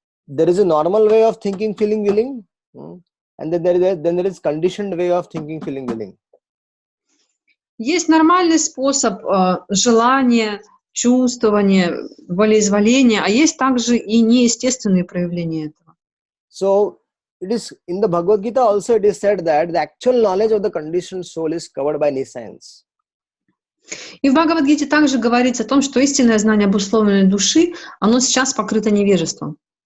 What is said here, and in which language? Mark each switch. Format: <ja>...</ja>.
<en>There is a normal way of thinking, feeling, willing, and then there is conditioned way of thinking, feeling, willing.</en> <ru>Есть нормальный способ желания, чувствования, волеизъявления, а есть также и неестественные проявления этого.</ru> <en>So it is in the Bhagavad Gita also it is said that the actual knowledge of the conditioned soul is covered by nescience.</en> <ru>И в Бхагавад-гите также говорится о том, что истинное знание обусловленной души, оно сейчас покрыто невежеством.</ru>